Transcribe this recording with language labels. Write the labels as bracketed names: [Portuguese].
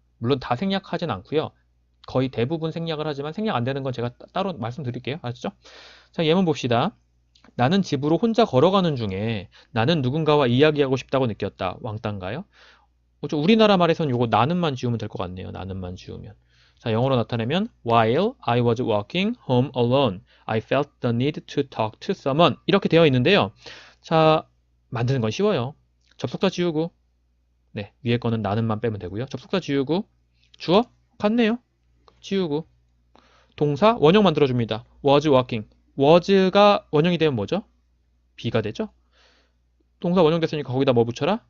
[Korean] 물론 다 생략하진 않고요. 거의 대부분 생략을 하지만 생략 안 되는 건 제가 따로 말씀드릴게요. 아시죠? 자, 예문 봅시다. 나는 집으로 혼자 걸어가는 중에 나는 누군가와 이야기하고 싶다고 느꼈다. 왕따인가요? 우리나라 말에서는 요거 나는만 지우면 될 것 같네요. 나는만 지우면. 자, 영어로 나타내면 [English] While I was walking home alone, I felt the need to talk to someone. [Korean] 이렇게 되어 있는데요. 자, 만드는 건 쉬워요. 접속사 지우고, 네, 위에 거는 나는만 빼면 되고요. 접속사 지우고, 주어 같네요. 지우고, 동사 원형 만들어줍니다. [English] was walking. [Korean] was가 원형이 되면 뭐죠? be가 되죠? 동사 원형 됐으니까 거기다 뭐 붙여라?